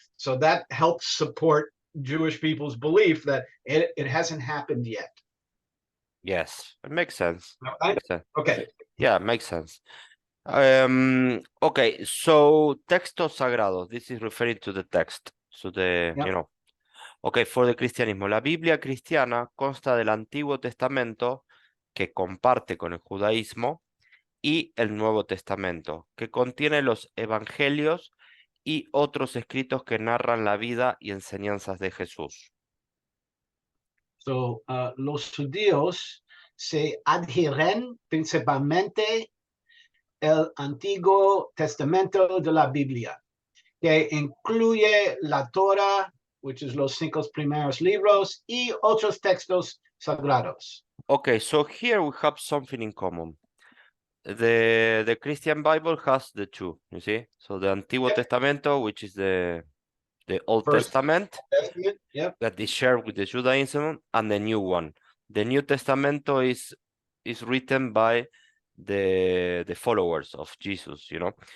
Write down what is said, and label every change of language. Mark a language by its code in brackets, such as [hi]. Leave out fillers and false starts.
[en] So that helps support Jewish people's belief that it hasn't happened yet. Yes, it makes sense. Okay. Makes sense. Okay. Yeah, it makes sense. Okay, so [es] textos sagrados. [en] This is referring to the text. So Okay, for the cristianismo. [es] La Biblia cristiana consta del Antiguo Testamento, que comparte con el judaísmo, y el Nuevo Testamento, que contiene los evangelios y otros escritos que narran la vida y enseñanzas de Jesús. So, los judíos se adhieren principalmente el Antiguo Testamento de la Biblia, que incluye la Torah, [en] which is [es] los 5 primeros libros, y otros textos sagrados. [en] Okay, so here we have something in common. The Christian Bible has the two, you see? So the Antiguo Yep. Testamento, which is the Old First Testament, Testament, yep. that is shared with the Judaism, and the new one. The New Testamento is written by the followers of Jesus, you know.